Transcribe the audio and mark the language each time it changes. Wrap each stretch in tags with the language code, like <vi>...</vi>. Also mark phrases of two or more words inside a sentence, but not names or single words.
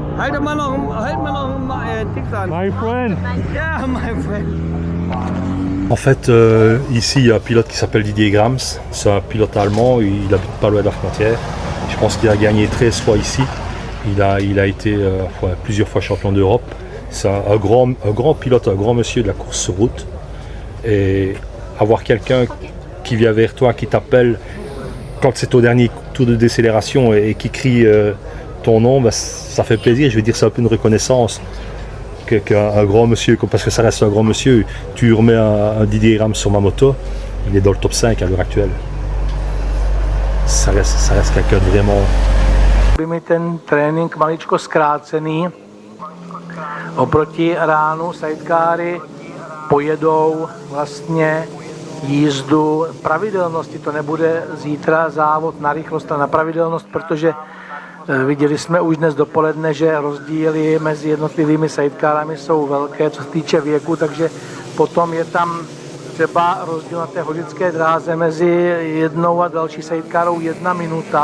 <en>My friend. Yeah, my friend.</en> <fr>En fait, ici, il y a un pilote qui s'appelle Didier Grams. C'est un pilote allemand, il habite pas loin de la frontière. Je pense qu'il a gagné 13 fois ici. Il a été plusieurs fois champion d'Europe. C'est un grand pilote, un grand monsieur de la course sur route. Et avoir quelqu'un qui vient vers toi, qui t'appelle quand c'est au dernier tour de décélération et qui crie ton nom, bah, ça fait plaisir. Je veux dire, c'est un peu une reconnaissance qu'un grand monsieur, parce que ça reste un grand monsieur. Tu remets un Didier Rams sur ma moto, il est dans le top 5 à l'heure actuelle. Ça reste quelqu'un de vraiment...</fr> <cs>By mi ten trénink maličko zkrácený. Oproti ránu sidecary pojedou vlastně jízdu pravidelnosti. To nebude zítra závod na rychlost a na pravidelnost, protože viděli jsme už dnes dopoledne, že rozdíly mezi jednotlivými sidecarami jsou velké, co se týče věku, takže potom je tam třeba rozdíl na té hodické dráze mezi jednou a další sidecarou 1 minuta.</cs>